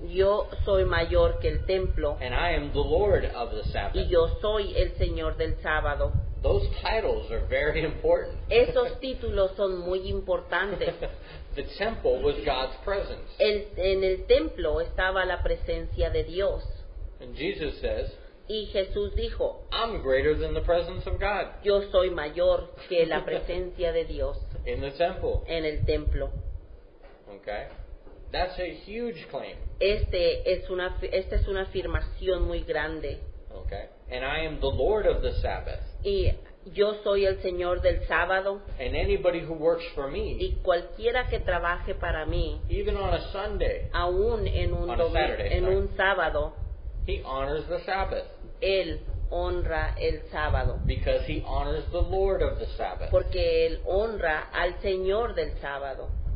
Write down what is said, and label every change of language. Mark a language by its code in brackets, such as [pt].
[es] yo soy mayor que el templo [en] and I am the Lord of the [es] y [en] Sabbath. [es] yo soy el Señor del sábado. [en] Those titles are very important. [es] Esos títulos son muy importantes. [en] The temple was God's presence. [es] En el templo estaba la presencia de Dios. [en] And Jesus says, [es] Y Jesús dijo, [en] I'm greater than the presence of God [es] yo soy mayor que la presencia de Dios [en] in the temple. [es] en el templo. [en] Okay? That's a huge claim. [es] Esta es una afirmación muy grande. [en] Okay? And I am the Lord of the Sabbath. [es] Y yo soy el Señor del sábado. [en] And anybody who works for me, [es] Y cualquiera que trabaje para mí, [en] even on a Sunday, [es] aún en [en] On a Saturday, sorry. [es] un sábado, [en] he honors the Sabbath [es] Él honra el sábado. [en] because he honors the Lord of the Sabbath. [es] Porque Él honra al Señor del sábado.